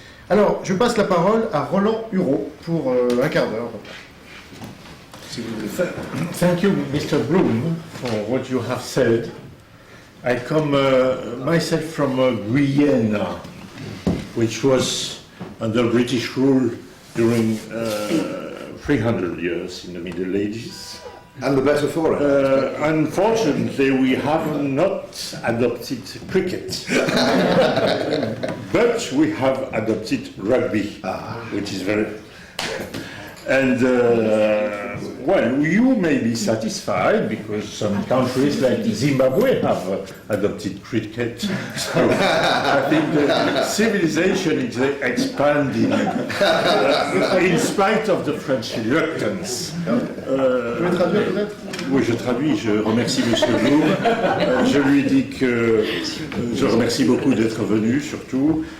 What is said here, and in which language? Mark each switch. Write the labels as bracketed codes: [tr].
[fr] Alors, je passe la parole à Roland Hureau pour un quart d'heure. Si vous voulez faire. [en] Thank you, Mr. Bloom, for what you have said. I come myself from Guyana, which was under British rule during 300 years in the Middle Ages. And the better for it. Unfortunately, we have not adopted cricket, but we have adopted rugby, which is very... And, well, you may be satisfied because some countries like Zimbabwe have adopted cricket. So I think the civilization is expanding in spite of the French reluctance. [fr] Vous pouvez traduire peut-être? Oui, je traduis, je remercie M. Bloom. Je lui dis que je remercie beaucoup d'être venu, surtout.